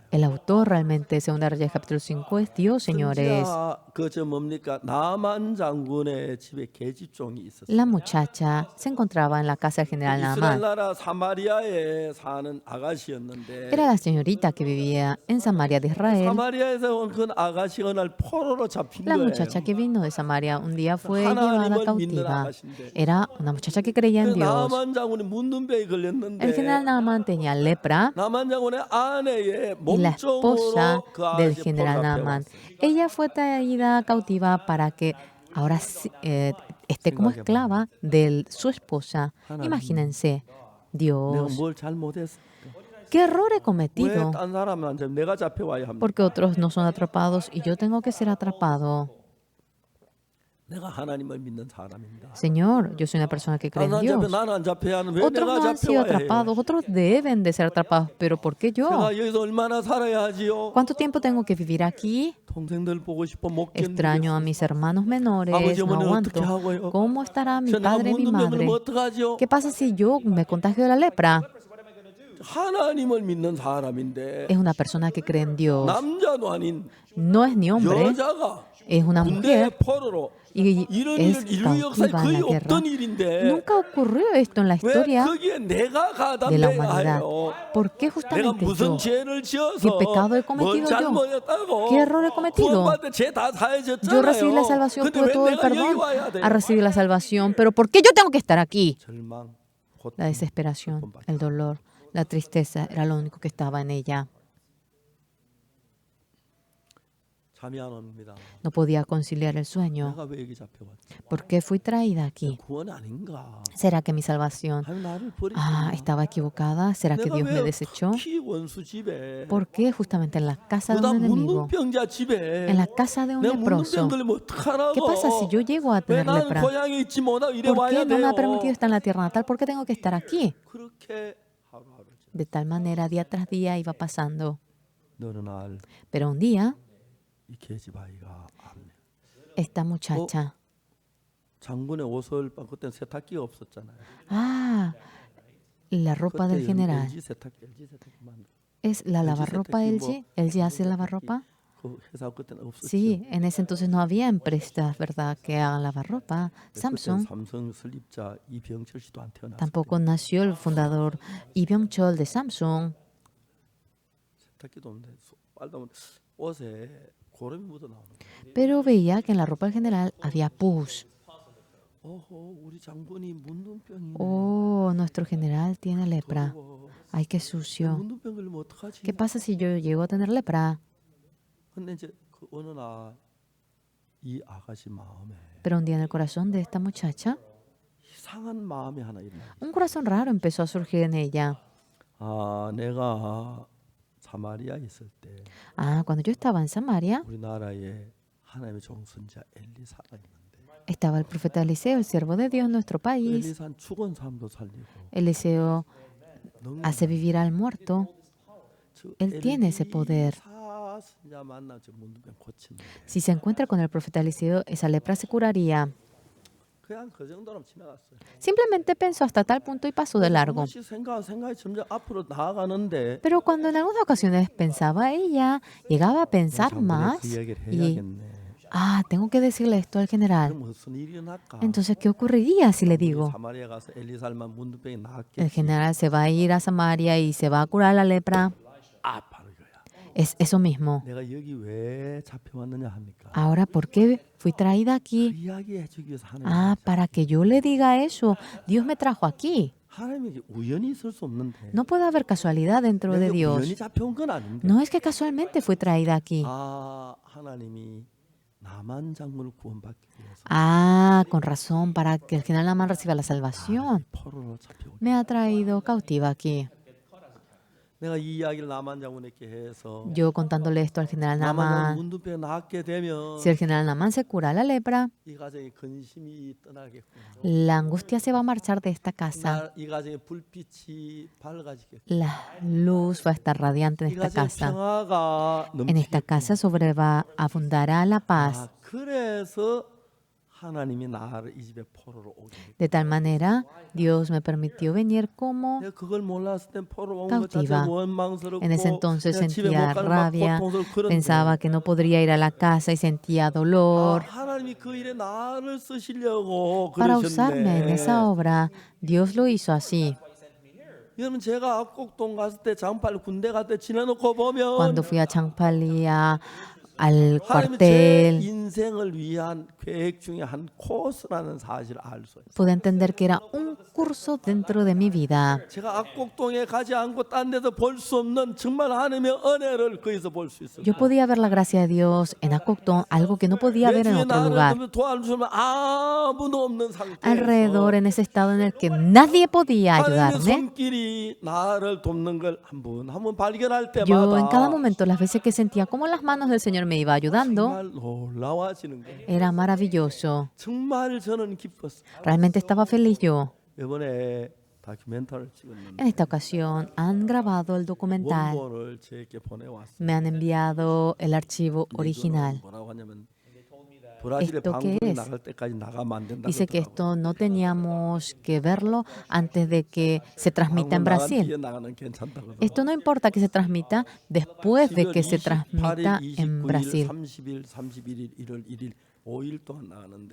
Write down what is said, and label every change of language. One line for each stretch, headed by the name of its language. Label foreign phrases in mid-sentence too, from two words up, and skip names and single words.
Spanish: el autor realmente de Segunda Reyes capítulo 5 es Dios, señores.
Korean: 그저 뭡니까? 나만 장군의 집에 계집종이 있었어요.
Spanish: La muchacha se encontraba en la casa del general
Korean: 이스라엘
Spanish: Naamán.
Korean: 나라 사마리아에 사는 아가씨였는데
Spanish: Era la señorita que vivía en Samaria de Israel.
Korean: 사마리아에서 온 그 아가씨가 날 포로로 잡힌
Spanish: La
Korean: 거예요.
Spanish: muchacha que vino de Samaria un día fue
Korean: 하나님을
Spanish: llevada
Korean: 믿는
Spanish: cautiva.
Korean: 아가씨인데
Spanish: Era una muchacha que creía
Korean: 그
Spanish: en Dios.
Korean: 나만 장군이 문둥병에
Spanish: El
Korean: 걸렸는데
Spanish: general Naamán tenía lepra
Korean: 나만 장군의 아내의
Spanish: y la esposa
Korean: 몸종으로 그
Spanish: del
Korean: 아가씨
Spanish: general
Korean: 포로로
Spanish: Naamán.
Korean: 잡혀왔어요.
Spanish: Ella fue traída cautiva para que ahora esté como esclava de su esposa. Imagínense,
Korean: 내가
Spanish: Dios,
Korean: 뭘 잘못했을까?
Spanish: ¿qué error he
Korean: 왜
Spanish: cometido?
Korean: 딴 사람한테 내가 잡혀와야 합니까?
Spanish: Porque otros no son atrapados y yo tengo que ser atrapado.
Korean: 내가 하나님을 믿는 사람입니다.
Spanish: Señor, yo soy una persona que cree en
Korean: 나는
Spanish: Dios.
Korean: 나는 안 잡혀야 하는 왜
Spanish: Otros
Korean: 내가
Spanish: no han sido
Korean: 잡혀와야 해요?
Spanish: atrapados, otros deben de ser atrapados, pero ¿por qué yo?
Korean: 내가 여기서 얼마나 살아야 하지요?
Spanish: ¿Cuánto tiempo tengo que vivir aquí?
Korean: 동생들 보고 싶어 못
Spanish: Extraño a
Korean: 견디겠어요.
Spanish: mis hermanos menores,
Korean: 아버지
Spanish: no
Korean: 어머니
Spanish: aguanto.
Korean: 어떻게 하고요?
Spanish: ¿Cómo estará mi
Korean: 저 내가
Spanish: padre y mi
Korean: 문둥병을
Spanish: madre?
Korean: 어떡하지요?
Spanish: ¿Qué pasa si yo me contagio de la lepra?
Korean: 하나님을 믿는 사람인데
Spanish: Es una persona que cree en Dios.
Korean: 남자도 아닌
Spanish: No es ni hombre,
Korean: 여자가
Spanish: es una
Korean: 군대
Spanish: mujer
Korean: 포로로
Spanish: y
Korean: 이런
Spanish: es
Korean: 일을 인류 역사에
Spanish: cautiva en
Korean: 거의
Spanish: la guerra.
Korean: 없던 일인데
Spanish: Nunca ocurrió esto en la
Korean: 왜
Spanish: historia
Korean: 거기에 내가
Spanish: de la
Korean: 가담해야
Spanish: humanidad.
Korean: 해요?
Spanish: ¿Por qué
Korean: 내가
Spanish: justamente
Korean: 무슨
Spanish: yo?
Korean: 죄를 지어서
Spanish: ¿Qué pecado he
Korean: 뭘
Spanish: cometido yo?
Korean: 잘못했다고?
Spanish: ¿Qué error he cometido?
Korean: 구원받을 죄다 사해졌잖아요.
Spanish: Yo recibí la salvación,
Korean: 근데
Spanish: tuve
Korean: 왜
Spanish: todo el
Korean: 내가 여기
Spanish: perdón
Korean: 와야 돼요?
Spanish: a recibir la salvación. Pero ¿por qué yo tengo que estar aquí?
Korean: 절망, 고통,
Spanish: La desesperación, el dolor, la tristeza era lo único que estaba en ella.
Korean: 잠이 안 옵니다.
Spanish: No podía conciliar el sueño.
Korean: 내가 왜 여기 잡혀왔지?
Spanish: ¿Por qué fui traída aquí?
Korean: 구원 아닌가?
Spanish: ¿Será que mi salvación
Korean: 하나님 나를 버리셨나?
Spanish: estaba equivocada? ¿Será que
Korean: 내가
Spanish: Dios me
Korean: 왜
Spanish: desechó?
Korean: 터키 원수 집에
Spanish: ¿Por qué justamente en la casa de
Korean: 그다음
Spanish: un enemigo?
Korean: 문둥병자 집에
Spanish: En la casa de un
Korean: 내가 문둥병
Spanish: leproso.
Korean: 걸리면 어떡하라고?
Spanish: ¿Qué pasa si yo llego a
Korean: 왜
Spanish: tener
Korean: 나는
Spanish: lepra?
Korean: 고향에 있지 못하고 이래
Spanish: ¿Por
Korean: 와야
Spanish: qué no me
Korean: 돼요?
Spanish: ha permitido estar en la tierra natal? ¿Por qué tengo que estar aquí?
Korean: 그렇게 하루하루
Spanish: De tal manera, día tras día iba pasando.
Korean: 어느 날
Spanish: Pero un día,
Korean: 이 계집아이가 암네.
Spanish: esta muchacha,
Korean: 장군의 옷을 그때는 세탁기가 없었잖아요.
Spanish: la ropa del general,
Korean: LG 세탁기만
Spanish: ¿es la lavarropa
Korean: 세탁기
Spanish: LG? ¿LG hace lavarropa?
Korean: 그 회사 그때는 없었죠.
Spanish: Sí, en ese entonces no había empresas, ¿verdad?, que hagan lavarropa.
Korean: 그때는 Samsung. 삼성 설립자 이병철 씨도 안 태어났어요.
Spanish: Tampoco nació el fundador Lee Byung-chul de Samsung.
Korean: 세탁기도 없는데 빨다 보면 옷에 고름이 묻어 나오는 거예요.
Spanish: Pero veía que en la ropa del general había pus.
Korean: 어허, 우리 장군이 문둥병이네.
Spanish: Oh, nuestro general tiene lepra.
Korean: 더러워.
Spanish: Ay, qué sucio.
Korean: 문둥병 걸리면 어떡하지?
Spanish: ¿Qué pasa si yo llego a tener lepra?
Korean: 근데 이제 그 어느 날 이 아가씨 마음에
Spanish: Pero un día en el corazón de esta muchacha,
Korean: 이상한 마음이 하나 일어나.
Spanish: un corazón raro empezó a surgir en ella.
Korean: 아, 내가 사마리아에 있을 때
Spanish: Cuando yo estaba en Samaria,
Korean: 우리나라에 하나님의 종선자 엘리사가 있는데
Spanish: estaba el profeta Eliseo, el siervo de Dios en nuestro país.
Korean: 엘리사는 죽은 사람도 살리고
Spanish: Eliseo hace vivir al muerto.
Korean: 저
Spanish: Él tiene ese poder.
Korean: 엘리사 선자 만나 저 문둥병 고친데
Spanish: Si se encuentra con el profeta Eliseo, esa lepra se curaría.
Korean: 그냥 그 정도로 지나갔어요.
Spanish: Simplemente pensó hasta tal punto y pasó de largo.
Korean: 조금씩 생각이 점점 앞으로 나아가는데
Spanish: Pero cuando en algunas ocasiones pensaba ella, llegaba a pensar
Korean: 장군에
Spanish: más
Korean: 그 이야기를
Spanish: y,
Korean: 해야겠네.
Spanish: tengo que decirle esto al general.
Korean: 그럼 무슨 일이 일어날까?
Spanish: Entonces, ¿qué ocurriría si le
Korean: 우리
Spanish: digo?
Korean: 사마리아 가서 엘리사만 문둥병이
Spanish: El
Korean: 나았겠지.
Spanish: general se va a ir a Samaria y se va a curar la lepra.
Korean: 아, 바로 이거야.
Spanish: Es eso mismo.
Korean: 내가 여기 왜 잡혀왔느냐 합니까?
Spanish: Ahora, ¿por qué fui traída
Korean: 그
Spanish: aquí?
Korean: 이야기 해주기 위해서 하나님.
Spanish: Para que yo le diga eso. Dios me trajo aquí.
Korean: 하나님이 우연히 있을 수 없는데.
Spanish: No puede haber casualidad dentro de
Korean: 내가
Spanish: Dios.
Korean: 우연히 잡혀온 건 아닌데.
Spanish: No es que casualmente fui traída aquí.
Korean: 하나님이 나만 장군을 구원받기 위해서
Spanish: Con razón, para que el general Namán reciba la salvación.
Korean: 포로로 잡혀온.
Spanish: Me ha traído cautiva aquí.
Korean: 내가 이 이야기를 나만 장군에게 해서
Spanish: Yo contándole esto al general
Korean: 나만 장군
Spanish: Namán.
Korean: 문둥병 낫게 되면
Spanish: Si el general Namán se cura la lepra,
Korean: 이 가정의 근심이 떠나겠구나.
Spanish: la angustia se va a marchar de esta casa.
Korean: 이 가정의 불빛이 밝아지겠구나.
Spanish: La luz va a estar radiante en
Korean: 이
Spanish: esta
Korean: 가정의
Spanish: casa.
Korean: 평화가
Spanish: En esta casa abundará la paz.
Korean: 그래서 하나님이 나를 이 집에 포로로 오게 했다.
Spanish: De tal manera, Dios me permitió venir como
Korean: 내가 그걸 몰랐을 땐 포로 온 것
Spanish: cautiva.
Korean: 자체가 원망스럽고
Spanish: En ese entonces
Korean: 내가 집에 못
Spanish: sentía
Korean: 가는 막
Spanish: rabia,
Korean: 고통스럽고 그런데
Spanish: pensaba que no podría ir a la casa y sentía dolor.
Korean: 하나님이 그 일에 나를 쓰시려고
Spanish: Para usarme en esa
Korean: 그러셨네.
Spanish: obra, Dios lo hizo así.
Korean: 여러분 제가 압곡동 갔을 때 장팔 군대 갔을 때 지나놓고 보면
Spanish: Cuando fui a Changpalia, al
Korean: 하나님이 제
Spanish: cuartel,
Korean: 인생을 위한 계획 중에 한 코스라는 사실을 알 수 있어요.
Spanish: pude entender que era un curso dentro de mi vida.
Korean: 제가 압곡동에 가지 않고 딴 데서 볼 수 없는 정말 하나님의 은혜를 거기서 볼 수 있어요.
Spanish: Yo podía ver la gracia de Dios en Acoctón, algo que no podía ver en
Korean: 주위에
Spanish: otro lugar.
Korean: 나를 도와주면 아무도 없는
Spanish: Alrededor,
Korean: 상태에서
Spanish: en ese estado en el que nadie podía
Korean: 하나님의
Spanish: ayudarme,
Korean: 손길이 나를 돕는 걸 한 번 발견할
Spanish: yo en cada
Korean: 때마다
Spanish: momento, las veces que sentía cómo las manos del Señor me iba ayudando,
Korean: 정말 놀라워지는 거예요.
Spanish: era maravilloso.
Korean: 정말 저는 기뻤어요.
Spanish: Realmente estaba feliz yo.
Korean: 이번에 다큐멘터리를 찍었는데
Spanish: En esta ocasión han grabado el documental.
Korean: 원본을 제게 보내왔어요.
Spanish: Me han enviado el archivo original.
Korean: 뭐라고 하냐면 브라질에
Spanish: ¿Esto qué
Korean: 방송이
Spanish: es?
Korean: 나갈 때까지 나가면 안 된다고
Spanish: Dice que
Korean: 그러더라고요.
Spanish: esto no teníamos que verlo antes de que se transmita en
Korean: 방송 나간 뒤에
Spanish: Brasil.
Korean: 나가는 괜찮다고
Spanish: Esto no importa que se transmita después de que se transmita
Korean: 28일,
Spanish: en
Korean: 29일,
Spanish: Brasil.
Korean: 30일, 31일, 1월 1일 5일 동안 나가는데